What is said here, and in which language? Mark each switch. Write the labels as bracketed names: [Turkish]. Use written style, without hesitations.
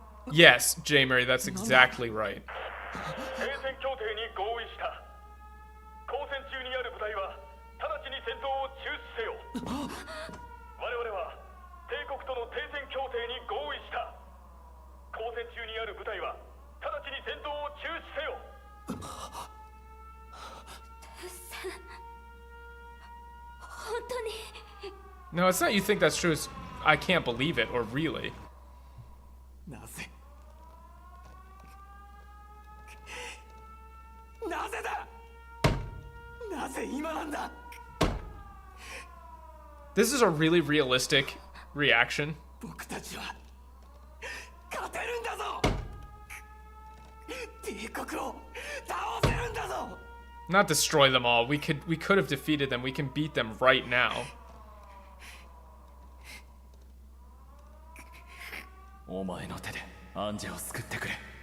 [English] Yes, J. Murray, that's exactly right. [Japanese] 停戦協定に合意した。交戦中にある部隊は直ちに戦闘を中止せよ。我々は帝国との停戦協定に合意した。交戦中にある部隊は直ちに戦闘を中止せよ。本当に。 [English] No, it's not you think that's true, it's I can't believe it, or really. [Japanese] なぜなぜだなぜ今なんだ [English] This is a really realistic reaction. [Japanese] 僕たちは勝てるんだぞ帝国を倒せるんだぞ [English] Not destroy them all. We could have defeated them. We can beat them right now. [Japanese] お前の手でアンジェを救ってくれ。